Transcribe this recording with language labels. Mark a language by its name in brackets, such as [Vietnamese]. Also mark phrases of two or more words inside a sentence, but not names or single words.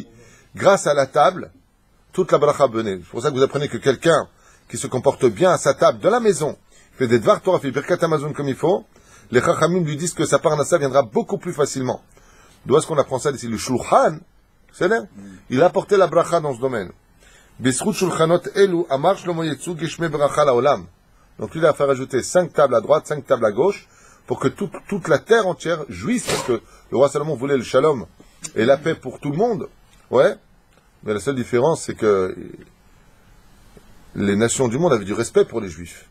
[French] Grâce à la table, toute la bracha venait. C'est pour ça que vous apprenez que quelqu'un qui se comporte bien à sa table de la maison, fait des [Hebrew] דבר תורה, [French] fait [Hebrew] ברכת המזון [French] comme il faut, les chachamim lui disent que sa parnassa viendra beaucoup plus facilement. D'où est-ce qu'on apprend ça ici? Le shulchan, c'est là. Il a apporté la bracha dans ce domaine. [Hebrew] בעשרת שולחנות אלו אמר שלמה יצאו גשמי ברכה לעולם. [French] Donc lui, il a fait rajouter 5 tables à droite, 5 tables à gauche, pour que toute la terre entière jouisse, parce que le roi Salomon voulait le shalom et la paix pour tout le monde. Ouais. Mais la seule différence, c'est que les nations du monde avaient du respect pour les juifs.